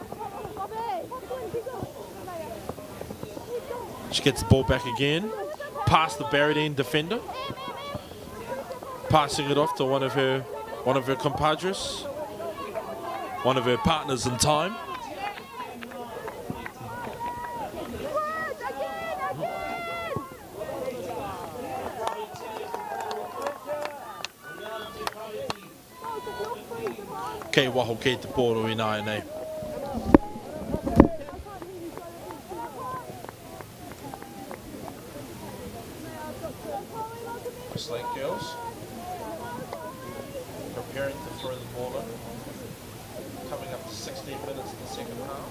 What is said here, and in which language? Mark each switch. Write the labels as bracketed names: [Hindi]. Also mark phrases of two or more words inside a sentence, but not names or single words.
[English] She gets the ball back again, past the Barradine defender, passing it off to one of her compadres, one of her partners in time. [Māori] Kei waho kei te pōro I nāia nei. [English] Slate girls preparing to throw the ball in. Coming up to 16 minutes in the second half.